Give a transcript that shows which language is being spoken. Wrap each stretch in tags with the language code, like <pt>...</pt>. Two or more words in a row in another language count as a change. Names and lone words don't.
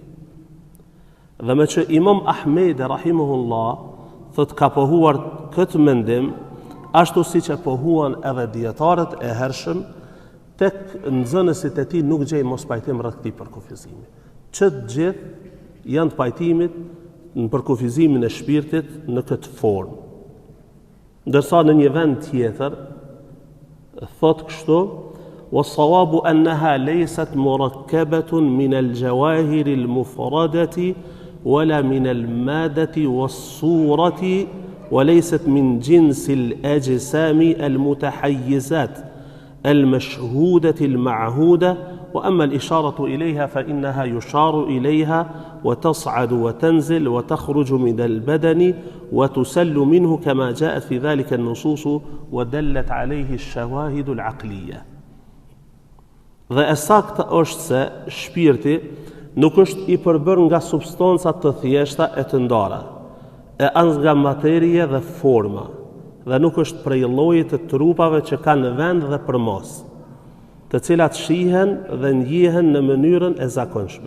<sq>Dhe me që Imam Ahmedi rahimahullah thot ka pohuar këtë mendim, ashtu si që pohuan edhe dietarët e hershëm, tek nxënësit e tij nuk gjej mos pajtim rreth këtij përkufizimi. Që të gjithë janë të pajtimit në përkufizimin e shpirtit në këtë formë. Ndërsa në një vend tjetër thot kështu:</sq> <ar>"والصواب أنها ليست مركبة من الجواهر المفردة ولا من المادة والصورة وليست من جنس الأجسام المتحيزة المشهودة المعهودة وأما الإشارة إليها فإنها يشار إليها وتصعد وتنزل وتخرج من البدن وتسل منه كما جاءت في ذلك النصوص ودلت عليه الشواهد العقلية."</ar> <sq>Dhe e saktë është se shpirti nuk është i përbërë nga substanca të thjeshta e të ndara, e as nga materie dhe forma, dhe nuk është prej llojit të trupave që kanë vend dhe përmos, të cilat shihen dhe njihen në mënyrën e zakonshme.</sq>